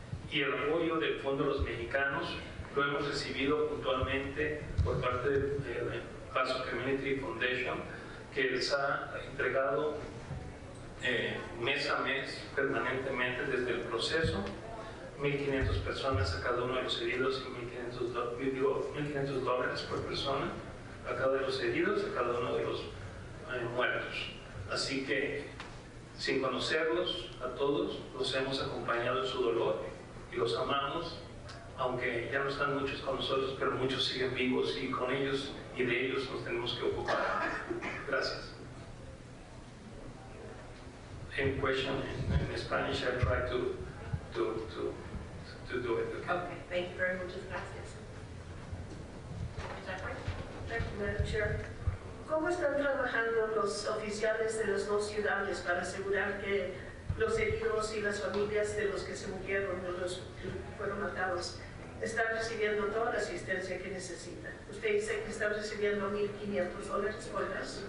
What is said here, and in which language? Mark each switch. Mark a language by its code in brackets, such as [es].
[es] Y el apoyo del Fondo de los Mexicanos lo hemos recibido puntualmente por parte de Paso Community Foundation, que les ha entregado mes a mes, permanentemente desde el proceso, 1.500 personas a cada uno de los heridos y $1.500 por persona a cada de los heridos, a cada uno de los muertos. Así que, sin conocerlos a todos, los hemos acompañado en su dolor y los amamos, aunque ya no están muchos con nosotros, pero muchos siguen vivos y con ellos y de ellos nos tenemos que ocupar. Gracias. [en] In question in Spanish, I try to do it. Okay, thank you very much. [es] Gracias. [en] Thank you, Madam Chair. [es] ¿Cómo están trabajando los oficiales de las 2 ciudades para asegurar que los heridos y las familias de los que se murieron, de los que fueron matados, están recibiendo toda la asistencia que necesitan? Usted dice que están recibiendo $1.500 por mes.